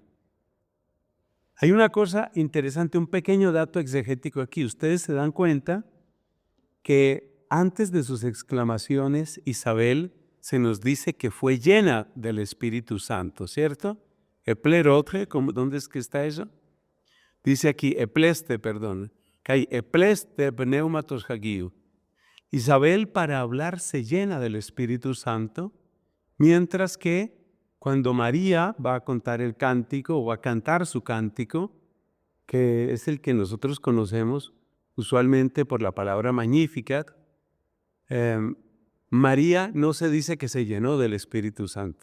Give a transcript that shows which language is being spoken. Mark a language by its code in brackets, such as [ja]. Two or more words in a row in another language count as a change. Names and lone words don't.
[es] Hay una cosa interesante, un pequeño dato exegético aquí. Ustedes se dan cuenta que antes de sus exclamaciones, Isabel se nos dice que fue llena del Espíritu Santo, ¿cierto? Eplerotre, ¿dónde es que está eso? Dice aquí, epleste, perdón. [el] καὶ ἐπλήσθη πνεύματος ἁγίου. [es] Isabel para hablar se llena del Espíritu Santo, mientras que cuando María va a contar el cántico o va a cantar su cántico, que es el que nosotros conocemos usualmente por la palabra Magnificat, María no se dice que se llenó del Espíritu Santo.